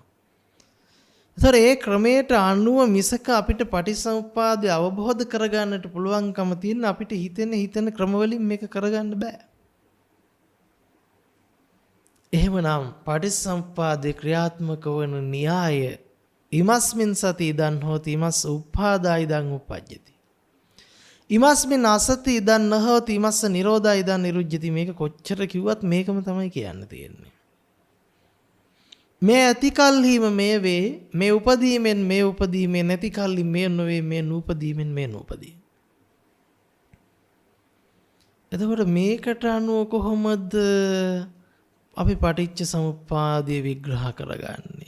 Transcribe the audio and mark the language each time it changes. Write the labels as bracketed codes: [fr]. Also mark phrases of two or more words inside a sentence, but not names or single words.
[si] ඒතර ඒ ක්‍රමයට අනුව මිසක අපිට පටිච්චසමුප්පාදය අවබෝධ කරගන්නට පුළුවන්කම තියෙන අපිට හිතෙන ක්‍රමවලින් මේක කරගන්න බෑ. එහෙමනම් පටිච්චසමුප්පාදේ ක්‍රියාත්මක වන න්‍යාය [pi] ඉමස්මින් සති ඉදන් හෝති ඉමස් උප්පාදා ඉදන් උපජ්ජති. ඉමස්මින් අසති ඉදන් නහෝති ඉමස්ස නිරෝධා ඉදන් නිරුජ්ජති. [si] මේක කොච්චර කිව්වත් මේකම තමයි කියන්න තියෙන්නේ. මේ ඇති කල්හිම මේ වේ, මේ උපදීමෙන් මේ උපදීමේ නැති කල්හි මේ නොවේ, මේ නූපදීමෙන් මේ නූපදී. එතකොට මේකට අනුව කොහොමද අපි පටිච්ච සමුප්පාදය විග්‍රහ කරගන්නේ?